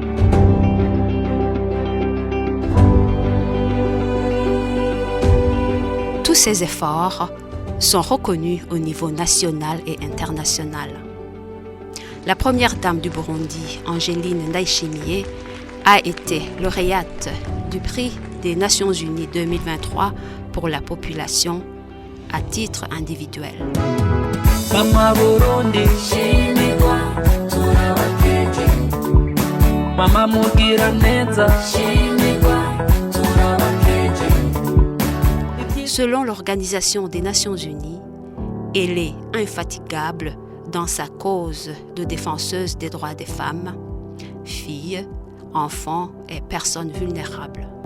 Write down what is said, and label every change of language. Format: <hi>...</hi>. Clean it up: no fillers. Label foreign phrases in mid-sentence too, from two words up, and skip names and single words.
<fr>Tous ces efforts sont reconnus au niveau national et international. La première dame du Burundi, Angeline Ndayishimiye, a été lauréate du prix des Nations Unies 2023 pour la population à titre individuel.</fr> <rn>Mama Burundi, shimirwa turabakeje. Mama mugira neza, shimirwa turabakeje.</rn> <fr>Selon l'Organisation des Nations Unies, elle est infatigable dans sa cause de défenseuse des droits des femmes, filles, enfants et personnes vulnérables.</fr>